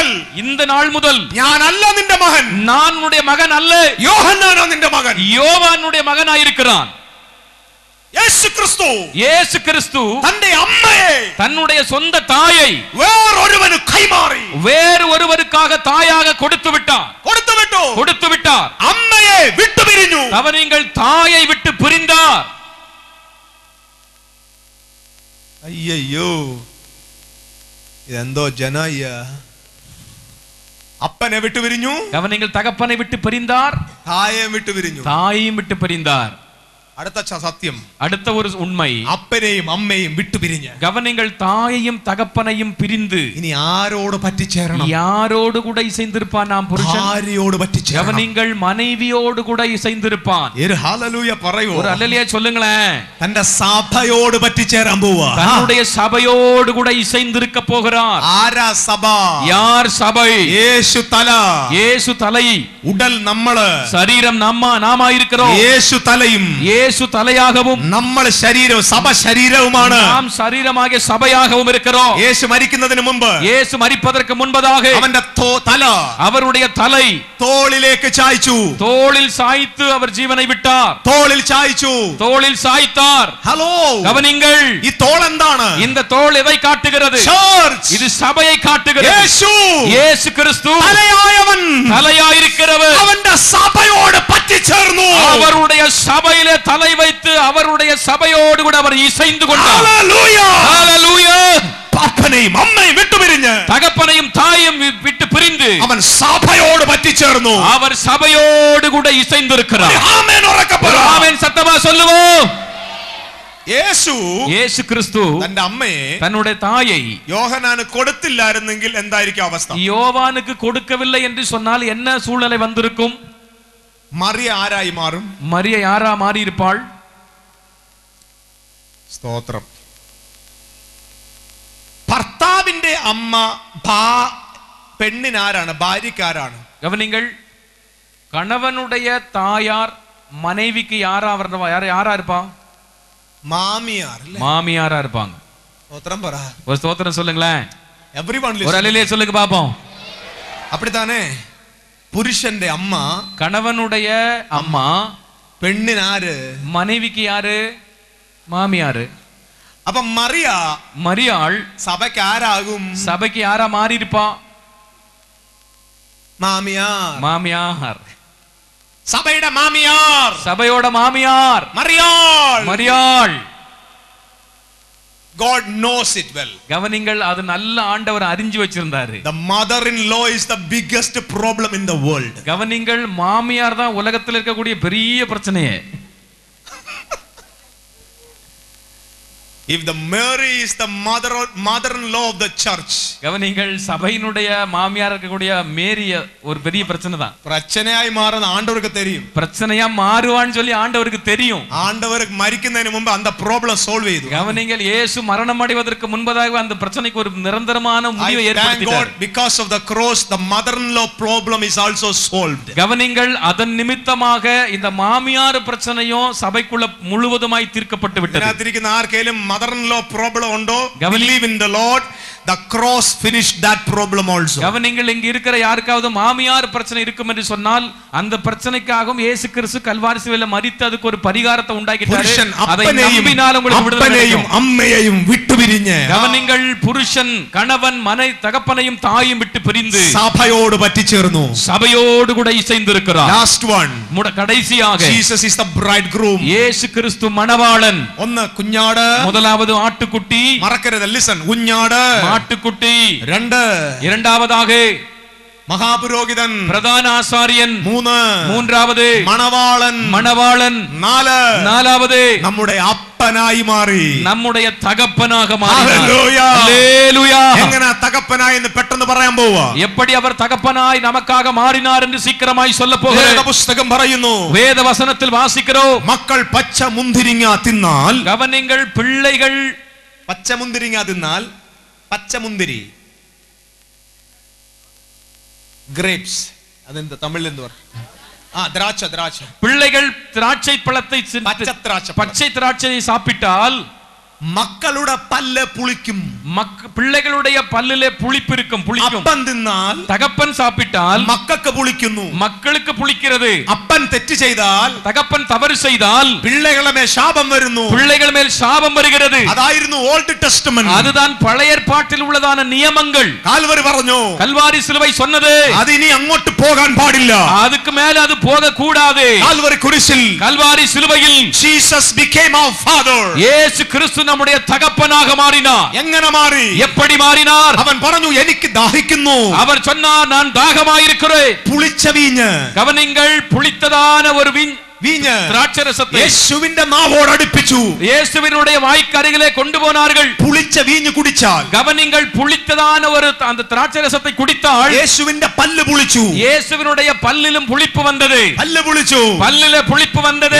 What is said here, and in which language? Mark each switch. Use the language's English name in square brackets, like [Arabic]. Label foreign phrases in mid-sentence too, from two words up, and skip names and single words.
[Tamil] இந்த நாள் முதல் [Malayalam] ഞാനല്ല നിന്റെ മകൻ, [Tamil] நான் உன்னுடைய மகன் அல்ல, [Malayalam] യോഹന്നാനാ നിന്റെ മകൻ. [Tamil] யோவானுடைய மகனாயிருக்கிறான். [Malayalam] യേശു ക്രിസ്തു തന്റെ അമ്മയെ, [Tamil] தன்னுடைய சொந்த தாயை [Malayalam] വേറൊരുവന് കൈമാറി, [Tamil] வேறு ஒருவருக்காக தாயாக கொடுத்து விட்டார். [Malayalam] അമ്മയെ വിട്ടുപിരിഞ്ഞു. [Tamil] அவர்கள் தாயை விட்டு பிரிந்தார். [Malayalam] അയ്യോ, ഇതെന്തോ ജനയ്യ. അപ്പനെ വിട്ടുപിരിഞ്ഞു, [Tamil] அவர்கள் தகப்பனை விட்டு பிரிந்தார், [Malayalam] തായെ വിട്ടുപിരിഞ്ഞു. [Tamil] தாயையும் விட்டு பிரிந்தார். [Malayalam] അടുത്ത സത്യം, [Tamil] அடுத்த ஒரு உண்மை, [Malayalam] അപ്പനെയും അമ്മയും വിട്ടുപിരിഞ്ഞ് [Tamil] கவனிங்கள், தாயையும் தகப்பனையும் பிரிந்து [Malayalam] ഇനി ആരോട് പറ്റിച്ചേരണം? [Tamil] யாரோடு கூட இசைந்திருப்பான் நாம் புருஷன்? [Malayalam] ഭാര്യയോട് പറ്റിച്ചേരണം. [Tamil] கவனிங்கள், மனைவியோடு கூட இசைந்திருப்பான். [Malayalam] ഒരു ഹല്ലേലൂയ പറയൂ. [Tamil] ஒரு அல்லேலூயா சொல்லுங்களேன். [Malayalam] തന്റെ സഭയോട് പറ്റിച്ചേരാൻ പോവാ. [Tamil] தன்னுடைய சபையோடு கூட இசைந்திருக்க போகிறார். [Malayalam] ആരാ സഭ? [Tamil] யார் சபை? [Malayalam] യേശു തല. [Tamil] இயேசு தலை. [Malayalam] ഉടൽ നമ്മള്. [Tamil] சரீரம் நாம இருக்கிறோம். [Malayalam] യേശു തലയും [Tamil] இயேசு தலையாகவும் [Malayalam] നമ്മൾ ശരീരവും സഭ ശരീരവുമാണ്. [Tamil] நாம் சரீரமாகிய சபையாகவும் இருக்கிறோம். [Malayalam] യേശു മരിക്കുന്നതിന് മുമ്പ്, [Tamil] இயேசு மரிப்பதற்கு முன்பதாக [Malayalam] അവന്റെ തല [Tamil] அவருடைய தலை [Malayalam] തോളിലേക്ക് ചായ്ച്ചു. [Tamil] தோளில் சாய்த்து அவர் ஜீவனை விட்டார். [Malayalam] തോളിൽ ചായ്ച്ചു. [Tamil] தோளில் சாய்த்தார். [Malayalam] ഹലോ, [Tamil] கவனிங்கள், [Malayalam] ഈ തോൾ എന്താണ്? [Tamil] இந்த தோள் எதை காட்டுகிறது? [Malayalam] ചർച്ച്. [Tamil] இது சபையை காட்டுகிறது. [Malayalam] യേശു, [Tamil] இயேசு கிறிஸ்து [Malayalam] തലയായവൻ [Tamil] தலையாயிருக்கிறவர் [Malayalam] അവന്റെ സഭയോട് പറ്റിച്ചേർന്നു. [Tamil] அவருடைய சபையிலே தலை வைத்து அவருடைய சபையோடு கூட அவர் இசைந்து கொண்டார். [Malayalam] ഹല്ലേലൂയ. [Tamil] ஹல்லேலூயா. [Malayalam] അപ്പനെയും അമ്മയും വിട്ടുപിരിഞ്ഞ് [Tamil] தகப்பனையும் தாயும் விட்டு பிரிந்து [Malayalam] അവൻ സഭയോട് പറ്റിച്ചേർന്നു. [Tamil] அவர் சபையோடு கூட இசைந்திருக்கிறார். [Malayalam] ആമേൻ ഉറക്കെ പറ. [Tamil] ஆமென் சத்தமா சொல்லுவோம். [Malayalam] യേശു [Tamil] இயேசு கிறிஸ்து [Malayalam] തന്റെ അമ്മയെ [Tamil] தன்னுடைய தாயை [Malayalam] യോഹന്നാന് കൊടുത്തില്ലായിരുന്നെങ്കിൽ എന്തായിരിക്കും അവസ്ഥ? [Tamil] யோவானுக்கு கொடுக்கவில்லை என்று சொன்னால் என்ன சூழ்நிலை வந்திருக்கும்? [Malayalam] മറിയ ആരായി മാറും? [Tamil] மரிய யாரா மாறி இருப்பாள்? [Malayalam] സ്തോത്രം. ഭർത്താവിന്റെ അമ്മ പെണ്ണിനാരാണ്? ഭാര്യക്കാരാണ്. [Tamil] கவனிங்கள், கணவனுடைய தாயார் மனைவிக்கு யாரா இருப்பா? [Malayalam] മാമിയാർ. [Tamil] மாமியாரா இருப்பாங்க. [Malayalam] സ്തോത്രം പറ. [Tamil] ஒரு ஸ்தோத்திரம் சொல்லுங்களேன். [English] Everyone [Tamil] ஒரு [English] listen. [Tamil] அல்லேலூயா சொல்லுங்க பாப்போம். அப்படித்தானே? [Malayalam] പുരുഷന്റെ അമ്മ, [Tamil] கணவனுடைய அம்மா, [Malayalam] പെണ്ണിനാര്? [Tamil] மனைவிக்கு யாரு? மாமியாரு. [Malayalam] അപ്പൊ മറിയ [Tamil] மரியாள் [Malayalam] സഭയ്ക്ക് ആരാകും? [Tamil] சபைக்கு யாரா மாறி இருப்பா? [Malayalam] മാമിയാർ. [Tamil] மாமியார். [Malayalam] സഭയുടെ മാമിയാർ, [Tamil] சபையோட மாமியார் [Malayalam] മറിയാൾ. [Tamil] மரியாள். [English] God knows it well. [Tamil] கவனிங்கள், அது நல்ல ஆண்டவர் அறிஞ்சு வச்சிருந்தாரு. [English] The mother-in-law is the biggest problem in the world. [Tamil] கவனிங்கள், மாமியார் தான் உலகத்தில் இருக்கக்கூடிய பெரிய பிரச்சனையே. [English] If the Mary is the mother-in-law of the church, [Tamil] கவனிங்கள், சபையினுடைய மாமியார் இருக்கக்கூடிய மேரிய ஒரு பெரிய பிரச்சனை தான். [Malayalam] പ്രശ്നയായി മാറുന്ന ആണ്ടവർക്ക് தெரியும். [Tamil] பிரச்சனையா மாறுவான்னு சொல்லி ஆண்டவருக்கு தெரியும். [Malayalam] ആണ്ടവർക്ക് മരിക്കുന്നതിന് മുമ്പ് அந்த [English] problem solve [Malayalam] ചെയ്തു. [Tamil] கவனிங்கள், இயேசு மரணம் அடைவதற்கு முன்பதாக அந்த பிரச்சனைக்கு ஒரு நிரந்தரமான முடிவை ஏற்படுத்தினார். [English] Because of the cross, the mother-in-law problem is also solved. [Tamil] கவனிங்கள், அதன் நிமித்தமாக இந்த மாமியார் பிரச்சனையும் சபைக்குள்ள முழுவதுமாய் தீர்க்கப்பட்டு விட்டது. [Malayalam] ഇതിനകത്തിരിക്കുന്ന ആർക്കെങ്കിലും [English] mother-in-law problem [Malayalam] ഉണ്ടോ? [English] Believe in the Lord. The cross finished that problem also. [Tamil] கவனிங்கள், இங்க இருக்கிற யாருக்காவது மாமியார் பிரச்சனை இருக்கும் என்று சொன்னால் அந்த பிரச்சனைக்காகவும் இயேசு கிறிஸ்து கல்வாரி சிலுவையில மரித்து அதுக்கு ஒரு பரிகாரத்தை உண்டாக்கிட்டாரு. அதை நம்பினால் உங்களுக்கு விடுதலை கிடைக்கும். [Malayalam] അമ്മയെയും വിട്ടുപിരിഞ്ഞ്, [Tamil] கவனிங்கள், புருஷன் கணவன் தகப்பனையும் தாயும் விட்டு பிரிந்து [Malayalam] സഭയോട് പറ്റിച്ചേർന്നു. [Tamil] சபையோடு கூட இசைந்திருக்கிறார். [English] Last one. [Tamil] கடைசியாக [English] Jesus is the bridegroom. [Tamil] இயேசு கிறிஸ்து மணவாளன். [Malayalam] ഒന്ന് കുഞ്ഞാട്, [Tamil] முதலாவது ஆட்டுக்குட்டி. [Malayalam] മറക്കരുത്. Listen. കുഞ്ഞാട്, [Tamil] ஆட்டுக்குட்டி. இரண்டாவதாக [Malayalam] മഹാപുരോഹിതൻ, പ്രധാന ആസാര്യൻ, മൂന്നാമത് മണവാളൻ, നാലാമത് നമ്മുടെ അപ്പനായി മാറി, നമ്മുടെ തകപ്പനാக മാറി. എങ്ങനെ തകപ്പനായി എന്ന് പെട്ടെന്ന് പറയാൻ പോവാ. [Tamil] எப்படி அவர் தகப்பனாய் நமக்காக மாறினார் என்று சீக்கிரமாய் சொல்ல போகிறேன். [Malayalam] പുസ്തകം പറയുന്നു, വേദവസനത്തിൽ വാസിக்கிறோம், മക്കൾ പച്ച മുന്തിരിങ്ങ തിന്നാൽ, [Tamil] கவனிங்கள், பிள்ளைகள் [Malayalam] പച്ച മുന്തിരിങ്ങ തിന്നാൽ, പച്ചമുന്തിരി grapes, അതെന്താ തമിഴിൽ എന്ത് പറ, [Tamil] திராட்சை, பிள்ளைகள் திராட்சை பழத்தை, பச்சை திராட்சையை சாப்பிட்டால் [Malayalam] മക്കളുടെ പല്ല് പുളിക്കും, [Tamil] பிள்ளைகளுடைய பல்லிலே புளிப்பு இருக்கும், புளிக்கும். அப்பன் தின்னால், தகப்பன் சாப்பிட்டால் [Malayalam] മക്കൾക്ക് പുളിക്കുന്നു, [Tamil] மக்களுக்கு புளிக்கிறது. [Malayalam] அப்பன் തെറ്റ് ചെയ്താൽ, [Tamil] தகப்பன் தவறு செய்தால் [Malayalam] പിള്ളേകളുടെ മേൽ ശാപം വരുന്നു, [Tamil] பிள்ளைகள் மேல் சாபம் வருகிறது. [Malayalam] അതായിരുന്നു ഓൾഡ് ടെസ്റ്റമെന്റ്, [Tamil] அதுதான் பழைய ஏற்பாட்டில் உள்ளதான நியமங்கள். [Malayalam] കാൽവരി പറഞ്ഞു, [Tamil] கல்வாரி சிலுவை சொன்னது, [Malayalam] അത് ഇനി അങ്ങോട്ട് പോകാൻ പാടില്ല, [Tamil] அதுக்கு மேல அது போக கூடாது. [Malayalam] കാൽവരി കുരിശിൽ, [Tamil] கல்வாரி சிலுவையில் [English] Jesus became our father, [Tamil] இயேசு கிறிஸ்து நம்முடைய தகப்பனாக மாறினார். [Malayalam] എങ്ങനെ മാറി, [Tamil] எப்படி மாறினார்? [Malayalam] അവൻ പറഞ്ഞു, എനിക്ക് ദാഹിക്കുന്നു, [Tamil] அவர் சொன்னார், நான் தாகமாயிருக்கிறேன். [Malayalam] പുളിച്ച വീഞ്ഞ്, [Tamil] கவனிங்கள், புளித்ததான ஒரு [Malayalam] വീഞ്ഞ് ദ്രാക്ഷരസത്തെ യേശുവിന്റെ നാവോട് അടുപ്പിച്ചു. [Tamil] യേശുവിനുடைய வாய்க்கருகிலே கொண்டு போனார்கள். [Malayalam] പുളിച്ച വീഞ്ഞ് കുടിച്ചാൽ, [Tamil] கவனிங்கள், புளித்ததான ஒரு அந்த திராட்சரசத்தை குடித்தால் [Malayalam] യേശുവിന്റെ പല്ല് പുളിച്ചു. [Tamil] இயேசுவினுடைய பல்லிலும் புளிப்பு வந்தது. [Malayalam] പല്ല് പുളിച്ചു. [Tamil] பல்லிலே புளிப்பு வந்தது.